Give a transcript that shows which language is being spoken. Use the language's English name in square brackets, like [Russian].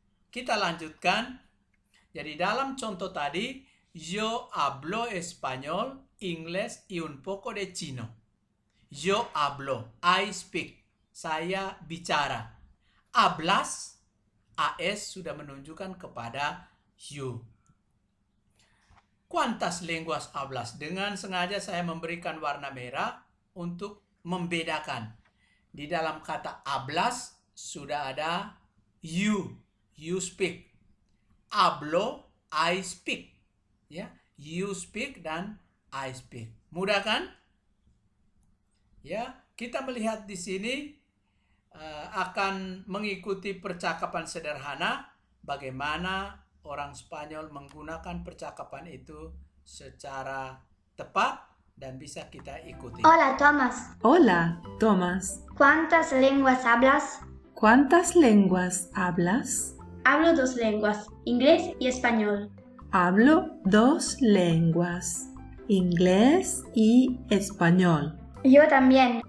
[Indonesian] Kita lanjutkan. Jadi dalam contoh tadi, [Spanish] yo hablo español, inglés y un poco de chino. Yo hablo, [English] I speak. [Indonesian] Saya bicara. Hablas, AS sudah menunjukkan kepada you. [Spanish] ¿Cuántas lenguas hablas? [Indonesian] Dengan sengaja saya memberikan warna merah untuk membedakan. Di dalam kata hablas sudah ada [English] you speak. [Spanish] Hablo, [English] I speak. Ya, you speak dan I speak. [Indonesian] Mudah kan? Ya, kita melihat di sini akan mengikuti percakapan sederhana bagaimana orang Spanyol menggunakan percakapan itu secara tepat dan bisa kita ikuti. [Spanish] Hola, Tomás. Hola, Tomás. ¿Cuántas lenguas hablas? ¿Cuántas lenguas hablas? Hablo 2 lenguas, inglés y español. Hablo 2 lenguas, inglés y español. Yo también.